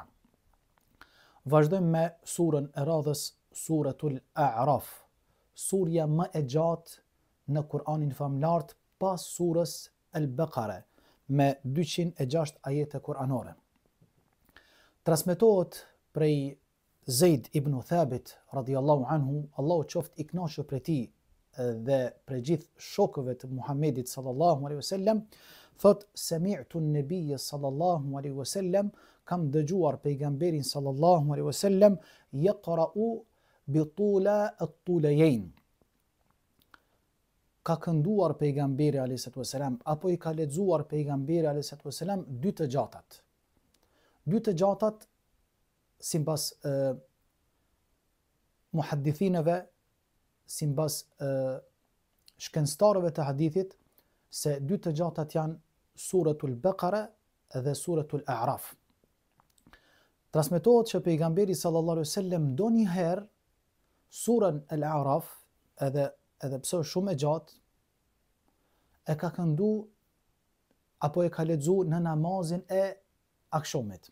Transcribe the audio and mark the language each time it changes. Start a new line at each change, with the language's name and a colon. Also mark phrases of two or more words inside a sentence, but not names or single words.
Albanian: Vazhdojmë me surën e radhës, suratul A'raf, surja më e gjatë në Kur'anin famlar pas surës Al-Baqara, me 206 ajete kuranore. Transmetohet prej Zeid ibn Thabit
Arabic: رضي الله عنه,
Albanian: Allahu qoftë i kënaqur prej tij dhe prej gjithë shokëve të Muhamedit
Arabic: صلى الله عليه وسلم,
Albanian: thot
Arabic: سمعت النبي صلى الله عليه وسلم,
Albanian: kam dëgjuar pejgamberin
Arabic: صلى الله عليه وسلم يقرأ بطولى الطوليين.
Albanian: Ka kënduar pejgamberi a.s. apo i ka lexuar pejgamberi a.s. dy të gjatat. Dy të gjatat, sipas muhaddithinëve, sipas shkencëtarëve të hadithit, se dy të gjatat janë suratul Baqara dhe suratul A'raf. Transmetohet që pejgamberi
Arabic: صلى الله عليه وسلم
Albanian: donjëherë surën Al-A'raf, edhe pse është shumë e gjatë, e ka këndu apo e ka lexu në namazin e akşamit.